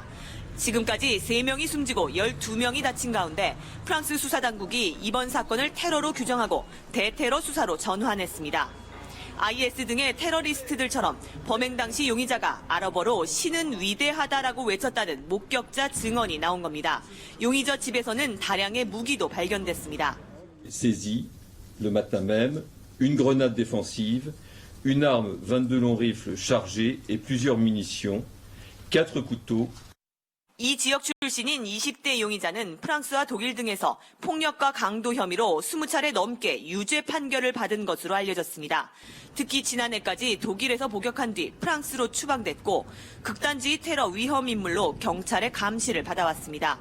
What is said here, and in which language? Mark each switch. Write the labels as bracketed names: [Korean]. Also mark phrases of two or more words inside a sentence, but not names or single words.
[Korean] 지금까지 3명이 숨지고 12명이 다친 가운데 프랑스 수사당국이 이번 사건을 테러로 규정하고 대테러 수사로 전환했습니다. IS 등의 테러리스트들처럼 범행 당시 용의자가 아랍어로 신은 위대하다라고 외쳤다는 목격자 증언이 나온 겁니다. 용의자 집에서는 다량의 무기도 발견됐습니다. [French] Le matin même, une grenade défensive, une arme 22 longs rifles chargées et plusieurs munitions, 4 couteaux. [Korean] 이 지역 출신인 20대 용의자는 프랑스와 독일 등에서 폭력과 강도 혐의로 20차례 넘게 유죄 판결을 받은 것으로 알려졌습니다. 특히 지난해까지 독일에서 복역한 뒤 프랑스로 추방됐고 극단주의 테러 위험 인물로 경찰의 감시를 받아왔습니다.